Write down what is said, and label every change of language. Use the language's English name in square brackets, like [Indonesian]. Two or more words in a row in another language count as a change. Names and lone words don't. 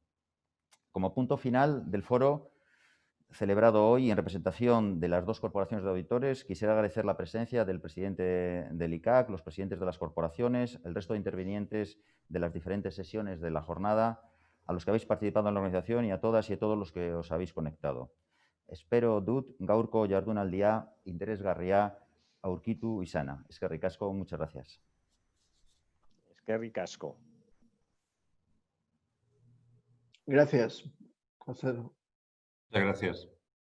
[Spanish] Como punto final del foro celebrado hoy en representación de las dos corporaciones de auditores, quisiera agradecer la presencia del presidente del ICAC, los presidentes de las corporaciones, el resto de intervinientes de las diferentes sesiones de la jornada, a los que habéis participado en la organización y a todas y a todos los que os habéis conectado. [Basque] Espero dut gaurko jardunaldia interesgarria aurkitu izana. Eskerrik asko, [Spanish] muchas gracias. [Basque] Eskerrik asko. [Spanish] Gracias, José. Muchas gracias.